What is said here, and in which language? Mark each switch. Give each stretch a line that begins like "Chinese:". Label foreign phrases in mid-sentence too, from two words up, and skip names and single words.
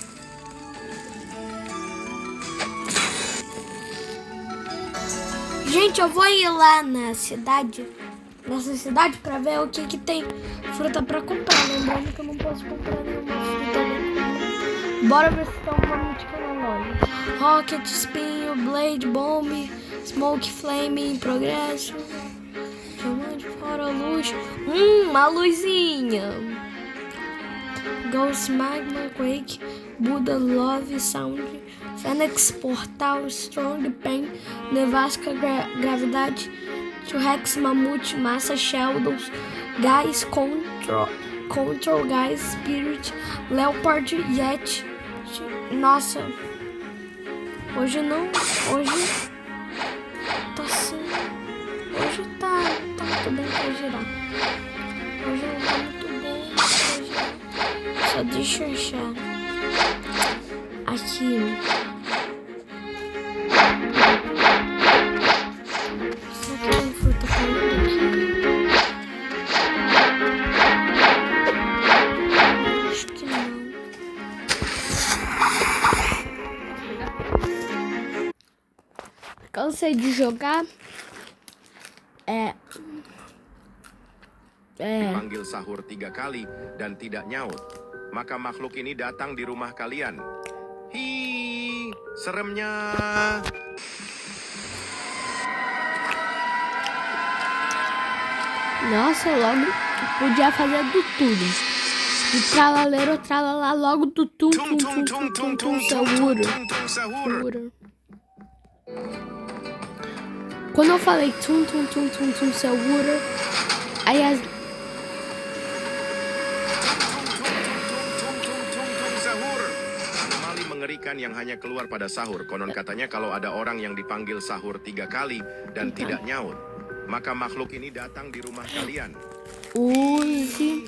Portuguese: Gente, eu vou ir lá nessa cidade pra ver o que tem fruta pra comprar. Lembrando que eu não posso comprar nenhuma fruta. Bora ver se tem uma mítica na loja. Rocket, espinho,
English: blade, bomb, smoke, flame,
Portuguese: progresso. Diamante, fora, luz. Uma luzinha.
English: Ghost, magma, quake, Buddha, love, sound, Phoenix, portal, strong, pain,
Portuguese: nevasca, gravidade, T-Rex, mamute, massa,
English: shadows, guys, control, guys, spirit, leopard, yet.
Portuguese: Nossa, hoje tá assim, hoje tá muito bem pra girar. Hoje não tá muito bem pra girar. Só deixa eu achar aqui. Será que tem fruta caindo aqui? Acho que não. Cansei de jogar.
Indonesian: Dipanggil sahur 3 kali dan tidak nyaut, maka makhluk ini datang di rumah kalian. Hi, seremnya.
Portuguese: Nossa, logo podia fazer do tudo. E tralaleiro, tralala, logo do tum, segura. Quando eu falei tum, segura, aí as...
Indonesian: Anomali mengerikan yang hanya keluar pada sahur. Konon katanya kalau ada orang yang dipanggil sahur 3 kali dan tidak nyaut, maka makhluk ini datang di rumah kalian.
English: Use.